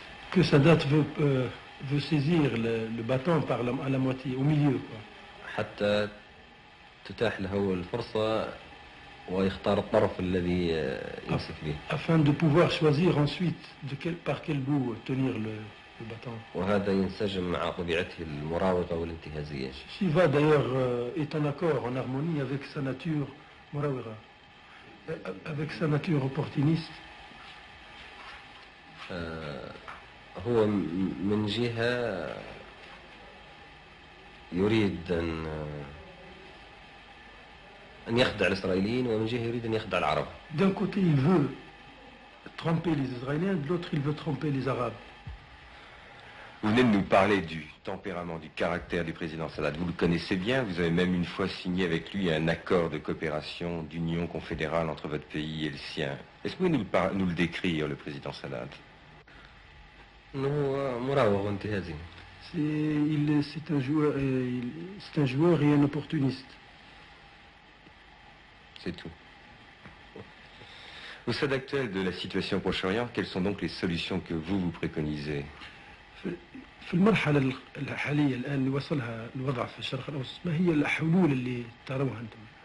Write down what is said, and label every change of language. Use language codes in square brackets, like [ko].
[fr] Que Sadat veut saisir le bâton à la moitié, au milieu. [ar] حتى تتاح له الفرصة ويختار الطرف الذي يمسك به. [fr] Afin de pouvoir choisir ensuite par quel bout tenir le bâton. [ar] وهذا ينسجم مع طبيعته المراوغة والانتهازية. [fr] Shiva d'ailleurs est en accord, en harmonie avec sa nature murawira, avec sa nature opportuniste. [ar] هو من جهة يريد أن يخدع الإسرائيليين، ومن جهة يريد أن يخدع العرب. [fr] D'un côté il veut tromper les Israéliens, de l'autre il veut tromper les Arabes. Vous venez de nous parler du tempérament, du caractère du président Sadat. Vous le connaissez bien, vous avez même une fois signé avec lui un accord de coopération, d'union confédérale entre votre pays et le sien. Est-ce que vous pouvez nous le décrire, le président Sadat? [ar] إنه مراوغ وانتهازي. [fr] C'est un joueur et un opportuniste. C'est tout. Au stade actuel de la situation au Proche-Orient, quelles sont donc les solutions que vous préconisez? [ar] في المرحلة الحالية الآن اللي وصلها الوضع في الشرق الأوسط، ما هي الحلول اللي تروها أنتم؟